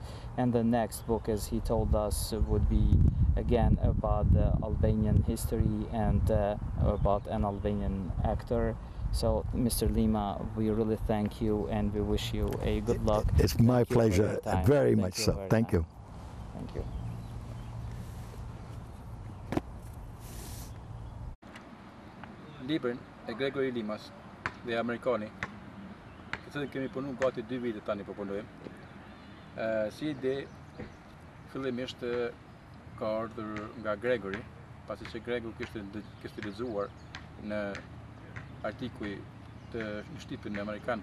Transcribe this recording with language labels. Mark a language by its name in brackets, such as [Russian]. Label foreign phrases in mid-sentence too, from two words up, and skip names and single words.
[English] And the next book, as he told us, would be again about the Albanian history and about an Albanian actor. So, Mr. Lima, we really thank you and we wish you a good luck. It's my pleasure, very much so. Thank you. Thank you. [Albanian] Librin e Gregory Limas dhe Amerikani, të cilën kemi punu gati 2 vite tani po punojmë. Si ide, fillimisht ka ardhur nga Gregory, pasi që Gregory kishte lexuar në artikuj të shtypin amerikan